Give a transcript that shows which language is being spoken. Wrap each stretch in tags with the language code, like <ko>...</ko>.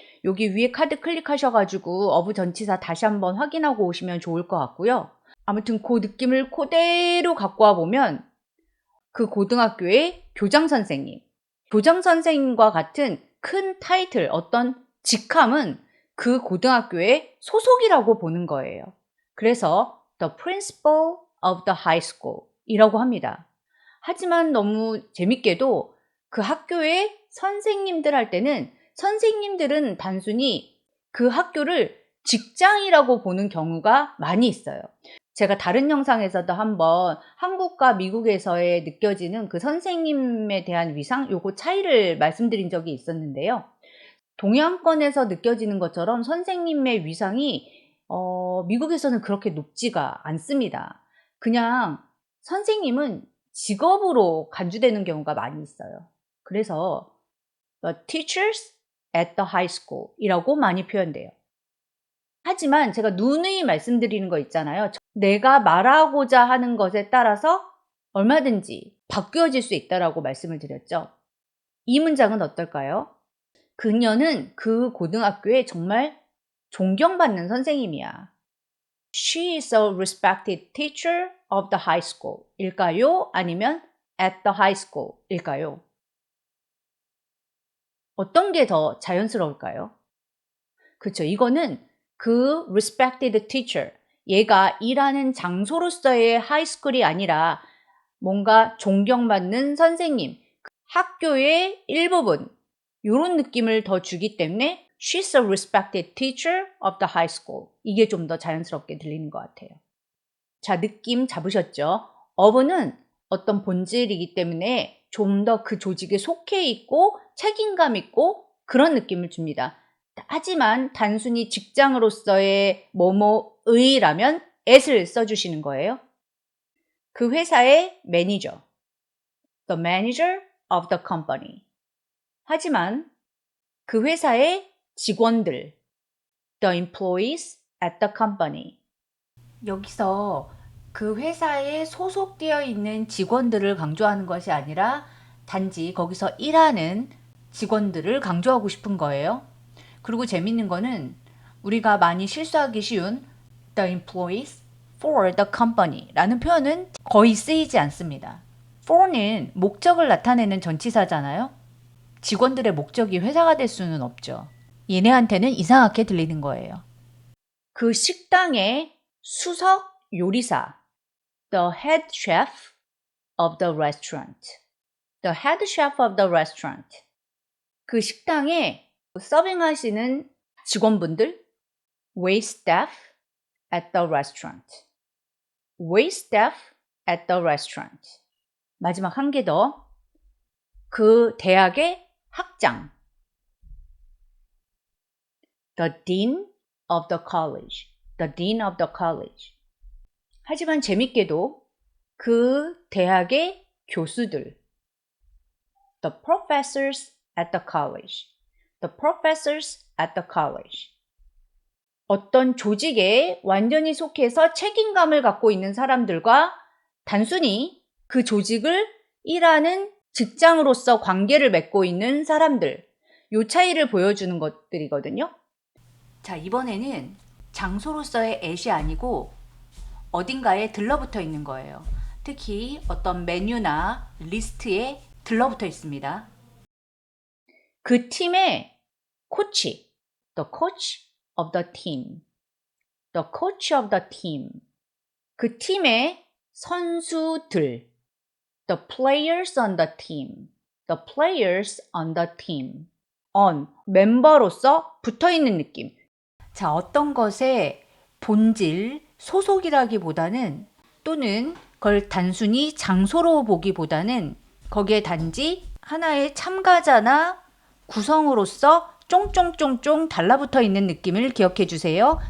<ko>여기 위에 카드 클릭하셔가지고 of 전치사 다시 한번 확인하고 오시면 좋을 것 같고요. 아무튼 그 느낌을 그대로 갖고 와보면 그 고등학교의 교장 선생님과 같은 큰 타이틀, 어떤 직함은 그 고등학교의 소속이라고 보는 거예요. 그래서</ko> <en>the principal of the high school</en> <ko>이라고 합니다. 하지만 너무 재밌게도 그 학교의 선생님들 할 때는 선생님들은 단순히 그 학교를 직장이라고 보는 경우가 많이 있어요. 제가 다른 영상에서도 한번 한국과 미국에서의 느껴지는 그 선생님에 대한 위상, 요거 차이를 말씀드린 적이 있었는데요. 동양권에서 느껴지는 것처럼 선생님의 위상이 미국에서는 그렇게 높지가 않습니다. 그냥 선생님은 직업으로 간주되는 경우가 많이 있어요. 그래서</ko> <en>the teachers at the high school</en> <ko>이라고 많이 표현돼요. 하지만 제가 누누이 말씀드리는 거 있잖아요. 내가 말하고자 하는 것에 따라서 얼마든지 바뀌어질 수 있다라고 말씀을 드렸죠. 이 문장은 어떨까요? 그녀는 그 고등학교에 정말 존경받는 선생님이야.</ko> <en>She is a respected teacher of the high school</en> <ko>일까요? 아니면</ko> <en>at the high school</en> <ko>일까요? 어떤 게 더 자연스러울까요? 그렇죠. 이거는 그 respected teacher, 얘가 일하는 장소로서의 하이스쿨이 아니라 뭔가 존경받는 선생님, 학교의 일부분 이런 느낌을 더 주기 때문에</ko> <en>she's a respected teacher of the high school.</en> <ko>이게 좀 더 자연스럽게 들리는 것 같아요. 자, 느낌 잡으셨죠? of는 어떤 본질이기 때문에 좀 더 그 조직에 속해 있고 책임감 있고 그런 느낌을 줍니다. 하지만 단순히 직장으로서의 뭐뭐의라면 at을 써주시는 거예요. 그 회사의 매니저,</ko> <en>the manager of the company.</en> <ko>하지만 그 회사의 직원들,</ko> <en>the employees at the company.</en> <ko>여기서 그 회사에 소속되어 있는 직원들을 강조하는 것이 아니라 단지 거기서 일하는 직원들을 강조하고 싶은 거예요. 그리고 재밌는 거는 우리가 많이 실수하기 쉬운</ko> <en>the employees for the company</en> <ko>라는 표현은 거의 쓰이지 않습니다. for는 목적을 나타내는 전치사잖아요. 직원들의 목적이 회사가 될 수는 없죠. 얘네한테는 이상하게 들리는 거예요. 그 식당의 수석 요리사</ko> <en>the head chef of the restaurant the head chef of the restaurant</en> <ko>그 식당에 서빙하시는 직원분들</ko> <en>wait staff at the restaurant wait staff at the restaurant</en> <ko>마지막 한 개 더 그 대학의 학장</ko> <en>the dean of the college the dean of the college.</en> <ko>하지만 재밌게도 그 대학의 교수들,</ko> <en>the professors at the college, the professors at the college.</en> <ko>어떤 조직에 완전히 속해서 책임감을 갖고 있는 사람들과 단순히 그 조직을 일하는 직장으로서 관계를 맺고 있는 사람들, 요 차이를 보여주는 것들이거든요. 자, 이번에는 장소로서의 at이 아니고 어딘가에 들러붙어 있는 거예요. 특히 어떤 메뉴나 리스트에 들러붙어 있습니다. 그 팀의 코치,</ko> <en>the coach of the team, the coach of the team.</en> <ko>그 팀의 선수들,</ko> <en>the players on the team, the players on the team.</en> <ko>on, 멤버로서 붙어있는 느낌. 자, 어떤 것의 본질, 소속이라기보다는 또는 그걸 단순히 장소로 보기보다는 거기에 단지 하나의 참가자나 구성으로서 쫑쫑쫑쫑 달라붙어 있는 느낌을 기억해 주세요.</ko>